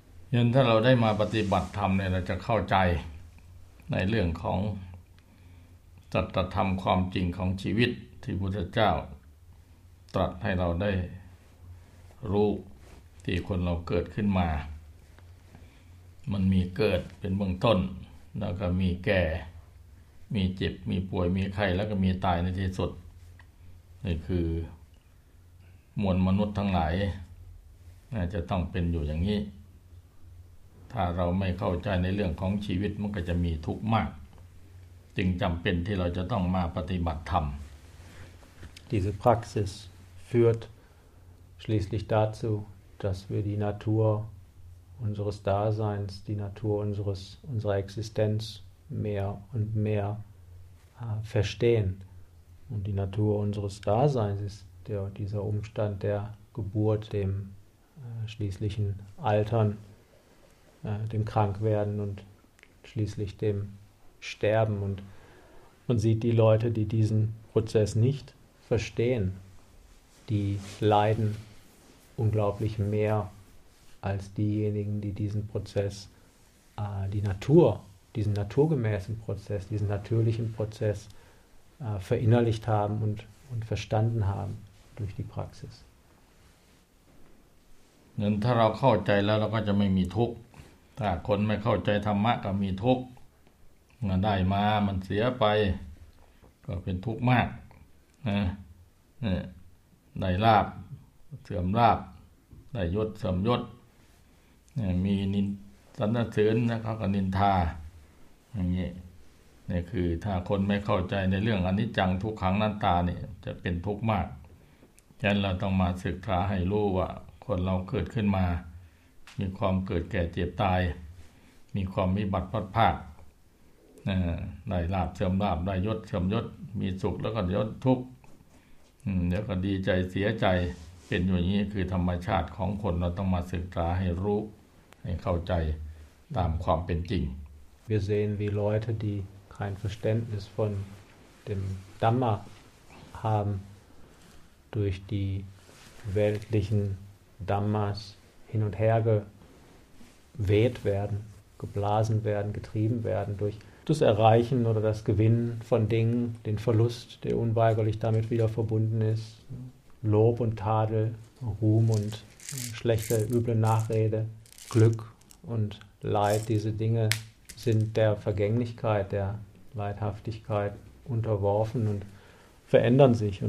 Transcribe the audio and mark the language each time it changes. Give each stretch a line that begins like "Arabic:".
German: Wenn wir das mal praktizieren, dann werden wir verstehen, in der Sache des Sattva-Tam, des Lebens, die Buddha hat uns wissen, dass wir die Menschen geboren haben.
Thai: มันมีเกิดเป็นเบื้องต้นแล้วก็มีแก่มีเจ็บมีป่วยมีไข้แล้วก็มีตายในที่สุดนี่คือมวลมนุษย์ทั้งหลายน่าจะต้องเป็นอยู่อย่างนี้ถ้าเราไม่เข้าใจในเรื่องของชีวิตมันก็จะมีทุกข์มากจึงจำเป็นที่เราจะต้องมาปฏิบัติธรรม
German: Diese Praxis führt schließlich dazu, dass wir die Naturunseres Daseins, die Natur unserer Existenz mehr und mehr verstehen. Und die Natur unseres Daseins ist dieser Umstand der Geburt, dem schließlichen Altern, dem Krankwerden und schließlich dem Sterben. Und man sieht die Leute, die diesen Prozess nicht verstehen, die leiden unglaublich mehr als diejenigen, die diesen Prozess, die Natur, diesen naturgemäßen Prozess, diesen natürlichen Prozess verinnerlicht haben und verstanden haben durch die Praxis. Wenn wir das verstehen, dann haben wir keine Angst.
Thai: ถ้าคนไม่เข้าใจธรรมะก็มีทุกข์มันได้มามันเสียไปก็เป็นทุกข์มากนะนี่ได้ลาภเสื่อมลาภได้ยศเสื่อมยศ นี่มีนินสรรเสริญนะเขาก็นินทาอย่างนี้นี่คือถ้าคนไม่เข้าใจในเรื่องอนิจจังทุกขังอนัตตาเนี่ยจะเป็นทุกข์มากฉะนั้นเราต้องมาศึกษาให้รู้ว่าคนเราเกิดขึ้นมามีความเกิดแก่เจ็บตายมีความวิบัติพลัดพราก ได้ลาภเสื่อมลาภได้ยศเสื่อมยศมีสุขแล้วก็ยศทุกข์แล้วก็ดีใจเสียใจเป็นอย่างนี้คือธรรมชาติของคนเราต้องมาศึกษาให้รู้ให้เข้าใจตามความเป็นจริง
German: Wir sehen wie Leute die kein Verständnis von dem Dhamma haben durch die weltlichen Dhammas hin und her geweht werden, geblasen werden, getrieben werden durch das Erreichen oder das Gewinnen von Dingen, den Verlust, der unweigerlich damit wieder verbunden ist, Lob und Tadel, Ruhm und schlechte, üble Nachrede, Glück und Leid, diese Dinge sind der Vergänglichkeit, der Leidhaftigkeit unterworfen und verändern sich.